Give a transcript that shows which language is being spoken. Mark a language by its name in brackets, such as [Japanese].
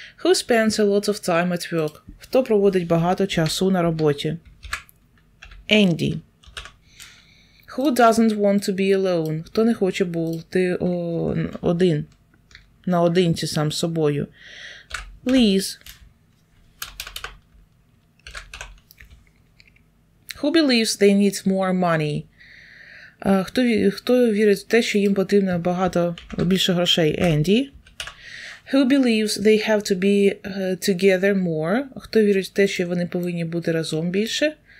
[English] Who spends a lot of time at work? [Ukrainian] Хто проводить багато часу на роботі? [English] Andy. Who doesn't want to be alone? [Ukrainian] Хто не хоче бути один? Наодинці сам з собою. Liz. [English] Who believes they need more money? [Ukrainian] Хто вірить в те, що їм потрібно більше грошей? [English] Andy. Who believes they have to be together more? [Ukrainian] Хто вірить в те, що вони повинні бути разом більше?